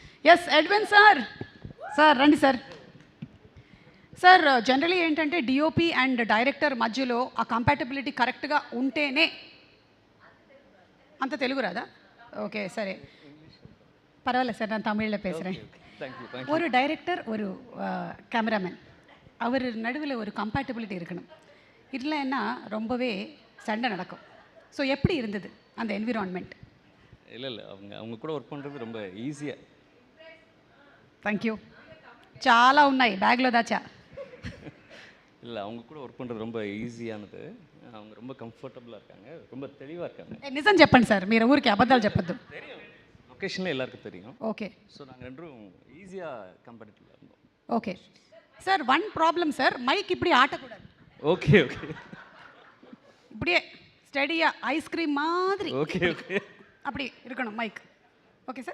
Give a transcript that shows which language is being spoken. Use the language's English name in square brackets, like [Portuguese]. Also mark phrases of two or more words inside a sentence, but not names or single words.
[Telugu] ఎస్ ఎడ్విన్ సార్ సార్ రండి సార్ సార్ జనరలీ ఏంటంటే డిఓపి అండ్ డైరెక్టర్ మధ్యలో ఆ కంపాటబిలిటీ కరెక్ట్గా ఉంటేనే అంత తెలుగు రాదా [Tamil] ஓகே சரி பரவாயில்ல சார் நான் தமிழில் பேசுகிறேன் ஒரு டைரக்டர் ஒரு கேமராமேன் அவர் நடுவில் ஒரு கம்பேட்டபிலிட்டி இருக்கணும் இல்லைன்னா ரொம்பவே சண்டை நடக்கும் ஸோ எப்படி இருந்தது அந்த என்விரான்மெண்ட்? இல்லை அவங்க கூட ஒர்க் பண்ணுறது ரொம்ப ஈஸியாக. தேங்க்யூ. [Telugu] చాలా ఉన్నాయి బ్యాగ్లో దాచా. [Tamil] இல்லை அவங்க கூட ஒர்க் பண்ணுறது ரொம்ப ஈஸியானது. அவங்க ரொம்ப கம்ஃபர்டபுளாக இருக்காங்க, ரொம்ப தெளிவாக இருக்காங்க. [Telugu] నిజం చెప్పండి సార్, మీరు ఊరికి అబద్ధాలు చెప్పొద్దు. [Tamil] தெரியும், லொக்கேஷனில் எல்லாருக்கும் தெரியும். ஓகே. ஸோ நாங்கள் ரெண்டும் ஈஸியாக கம்பேட்டபிளாக இருந்தோம். [English] okay sir. one problem sir, [Tamil] மைக் இப்படி ஆட்டக்கூடாது. [English] okay okay. [Tamil] இப்படியே ஸ்டெடியாக ஐஸ்கிரீம் மாதிரி [English] okay okay [Tamil] அப்படி இருக்கணும் மைக். [English] okay sir.